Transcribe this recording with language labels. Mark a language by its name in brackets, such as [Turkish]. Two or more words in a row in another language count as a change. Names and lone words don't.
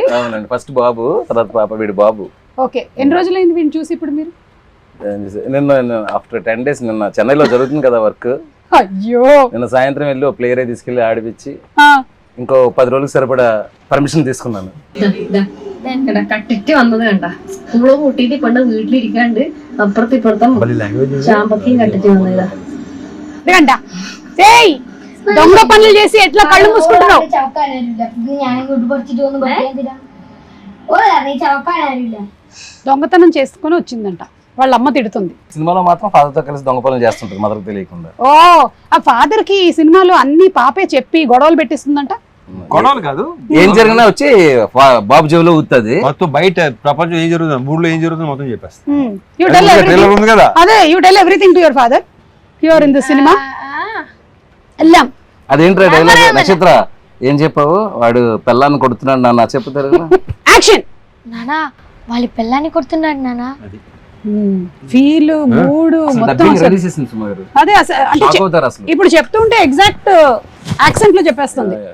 [Telugu] అవునండి, ఫస్ట్ బాబు, తర్వాత పాప, వీడు బాబు. ఓకే, ఎన్ని రోజులైంది వీడిని చూసి ఇప్పుడు మీరు? నిన్న [English] after 10 days, [Telugu] నిన్న చెన్నైలో జరుగుతుంది కదా వర్క్. అయ్యో, నిన్న సాయంత్రం వెళ్ళి ఓ ప్లేయర్ తీసుకెళ్లి ఆడిపించి ఇంకో 10 రోజులకు సరిపడా పర్మిషన్ తీసుకున్నాను. [Malayalam] കട്ടിട്ട് വന്നത് കണ്ട സ്കൂള് കൂട്ടിയിട്ട് കൊണ്ട് വീട്ടിലിരിക്കാണ്ട് അപ്പുറത്ത് ഇപ്പുറത്തും ചാമ്പക്കയും കട്ടിട്ട് വന്നതാ. [Telugu] కണ്ട ఏయ్ దొంగ పనులు చేసి ఎట్లా కళ్ళు మూసుకుంటున్నావు? దొంగతనం చేసుకుని వచ్చిందంట, వాళ్ళ అమ్మ తిడుతుంది. సినిమాలో మాత్రం father తో కలిసి దొంగ పనులు చేస్తుంటారు మదర్ తెలియకుండా. ఓ ఆ ఫాదర్ కి ఈ సినిమాలో అన్ని పాపే చెప్పి గొడవలు పెట్టిస్తుందంట. గొడవలు కాదు, ఏం జరిగినా వచ్చి బాబు జేబులో ఊతుంది. మొత్తం బయట ప్రపంచం ఏం జరుగుతుంది, ఊళ్ళో ఏం జరుగుతుంది మొత్తం చెప్పేస్తా. [English] you tell [Telugu] ట్రైలర్ ఉంది కదా, [English] అదే you tell everything to your father here in the cinema. [Telugu] ఎల్లాం. అదేంట్రా డైలాగ్ నక్షత్ర ఏం చెప్పావు? వాడు పెళ్ళాన్ని కొడుతున్నాడు నాన్న చెప్తారు. యాక్షన్. నానా వాళ్ళ పిల్లాన్ని కొడుతున్నాడు నానా. [English] feel mood [Telugu] మొత్తం అదే అంటే ఇప్పుడు చెప్తుంటే [English] exact accent [Telugu] లో చెప్పేస్తుంది.